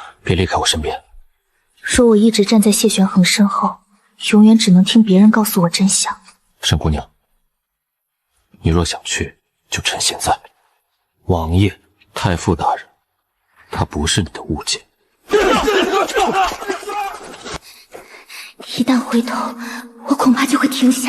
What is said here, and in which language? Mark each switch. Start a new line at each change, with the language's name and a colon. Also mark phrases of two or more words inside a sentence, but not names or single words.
Chinese: 別離開我身邊。說我一直站在謝玄衡身後，永遠只能聽別人告訴我真相。沈姑娘，你若想去，就趁现在。王爷，太傅大人，他不是你的物件。一旦回头，我恐怕就会停下。